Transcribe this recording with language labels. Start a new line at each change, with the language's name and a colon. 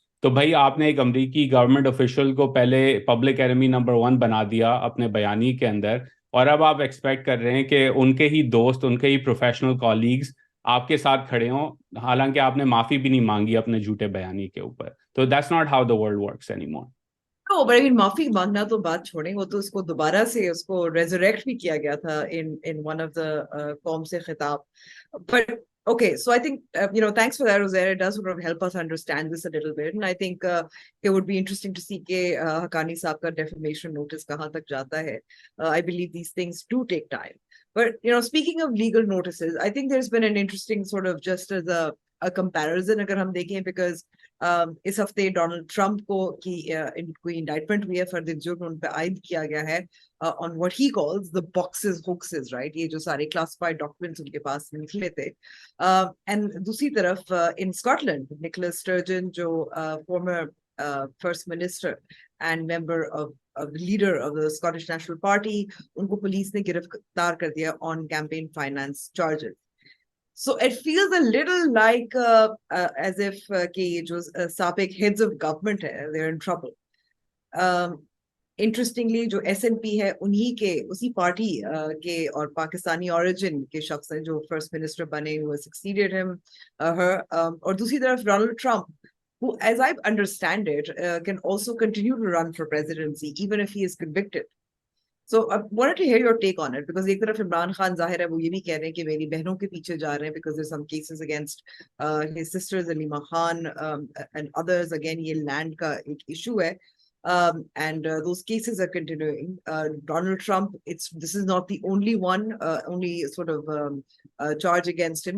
Urdu: تو بھائی آپ نے ایک امریکی گورنمنٹ آفیشل کو پہلے پبلک اینیمی نمبر 1 بنا دیا اپنے بیانیے کے اندر, اور اب آپ ایکسپیکٹ کر رہے ہیں کہ ان کے ہی دوست, ان کے ہی پروفیشنل کالیگز آپ کے ساتھ کھڑے ہوں, حالانکہ آپ نے معافی بھی نہیں مانگی اپنے جھوٹے بیانیے کے اوپر.
English: تو that's not how the world works anymore. No, but I mean,
Urdu: معافی مانگنا تو بات چھوڑیں, وہ تو اس کو دوبارہ سے اس کو ریزوریکٹ بھی کیا گیا تھا
English: in one of the
Urdu: قوم سے خطاب.
English: But okay, so I think thanks for that, Uzair. It does sort of help us understand this a little bit, and I think it would be interesting to see
Urdu: کہ حقانی صاحب کا defamation notice کہاں تک جاتا ہے.
English: I believe these things do take time. But speaking of legal notices, I think there's been an interesting sort of just as a comparison
Urdu: اگر ہم دیکھیں,
English: because
Urdu: اس ہفتے ڈونلڈ ٹرمپ کو کوئی انڈائٹمنٹ ہوئی ہے, فرد جرم ان پہ عائد کیا گیا ہے
English: on what he calls the boxes hoaxes, right?
Urdu: یہ جو سارے classified documents ان کے پاس نکلے تھے.
English: And
Urdu: دوسری طرف
English: in Scotland, Nicola Sturgeon جو former first minister and member of the leader of the Scottish National Party,
Urdu: ان کو پولیس نے گرفتار کر دیا
English: on campaign finance charges. So it feels a little like as if
Urdu: کہ یہ جو سابق heads of government ہے,
English: they're in trouble. Interestingly,
Urdu: جو SNP ہے انہی کے اسی پارٹی کے اور پاکستانی origin کے شخص ہیں جو
English: first minister بنے, who succeeded him, her,
Urdu: اور دوسری طرف
English: Donald Trump, who as I understand it can also continue to run for presidency even if he is convicted. So I wanted to hear your take on it because
Urdu: ایک طرف عمران خان ظاہر ہے وہ یہ بھی کہہ رہے ہیں
English: کہ میری بہنوں کے پیچھے جا رہے ہیں because there's some cases against his sisters Aleema Khan and others. Again
Urdu: یہ land کا ایک issue ہے
English: and those cases are continuing. Donald Trump, this is not the only one, only sort of charge against him.